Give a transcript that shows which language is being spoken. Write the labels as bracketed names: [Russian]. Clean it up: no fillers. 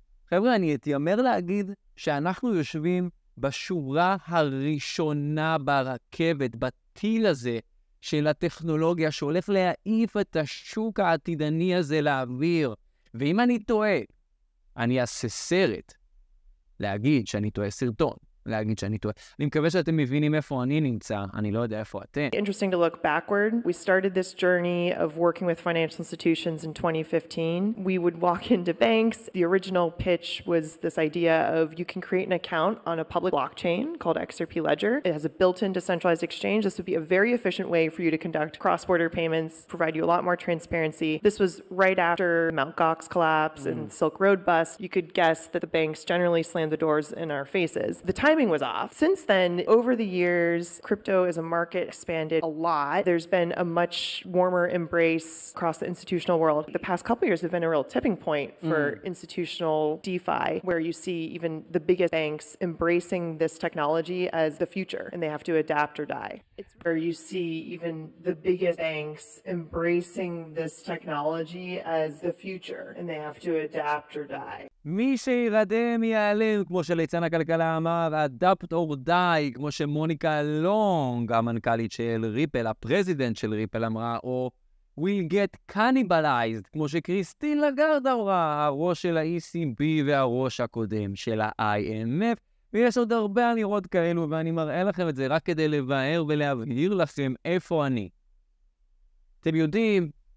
[Hebrew] חבר'ה, אני אתיימר להגיד שאנחנו יושבים בשורה הראשונה ברכבת, בטיל הזה של הטכנולוגיה, שהולך להעיף את השוק העתידני הזה לאוויר. ואם אני טועה, אני אעשה סרט להגיד שאני טועה, סרטון להגיד שאני טועה. אני מקווה שאתם מבינים איפה אני נמצא, אני לא יודע איפה אתם. [English] Interesting to look backward. We started this journey of working with financial institutions in 2015. We would walk into banks. The original pitch was this idea of you can create an account on a public blockchain called XRP Ledger. It has a built-in decentralized exchange. This would be a very efficient way for you to conduct cross-border payments, provide you a lot more transparency. This was right after Mt. Gox collapse and Silk Road bust. You could guess that the banks generally slammed the doors in our faces. The timing was off. Since then, over the years, crypto as a market expanded a lot. There's been a much warmer embrace across the institutional world. The past couple of years have been a real tipping point for institutional DeFi, where you see even the biggest banks embracing this technology as the future, and they have to adapt or die. It's where you see even the biggest banks embracing this technology as the future, and they have to adapt or die. [Hebrew] מי שירדם ייעלם, כמו שליצן הכלכלה אמר, [English] adapt or die, [Hebrew] כמו שמוניקה לונג, המנכ"לית של ריפל, הפרזידנט של ריפל אמרה, או [English] we'll get cannibalized, [Hebrew] כמו שקריסטין לגארד אמרה, הראש של ה-ECB והראש הקודם של ה-IMF, ויש עוד הרבה אמירות כאלו, ואני מראה לכם את זה רק כדי לבאר ולהבהיר לכם איפה אני. אתם יודעים,